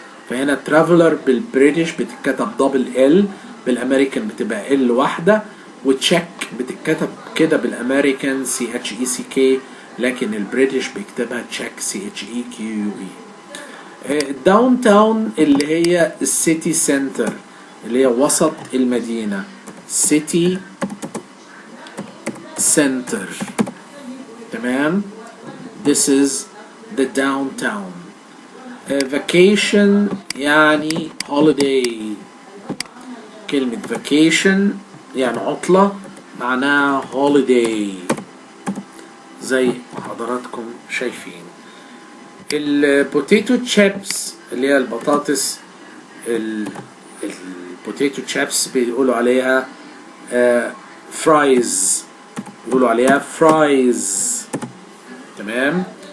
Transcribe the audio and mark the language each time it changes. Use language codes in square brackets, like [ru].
[ar] فهنا ترافلر بالبريتش بتتكتب دبل ال بالامريكان بتبقى ال واحده وتشيك بتتكتب كده بالامريكان CHECK لكن البريتش بيكتبها تشيك CHEQE. الداون تاون اللي هي السيتي سنتر اللي هي وسط المدينه سيتي سنتر تمام. [en] This is the downtown. Vacation يعني holiday. [ar] كلمة vacation يعني عطلة معناها holiday زي حضراتكم شايفين. البوتيتو تشيبس اللي هي البطاطس البوتيتو تشيبس بيقولوا عليها فرايز بيقولوا عليها فرايز تمام.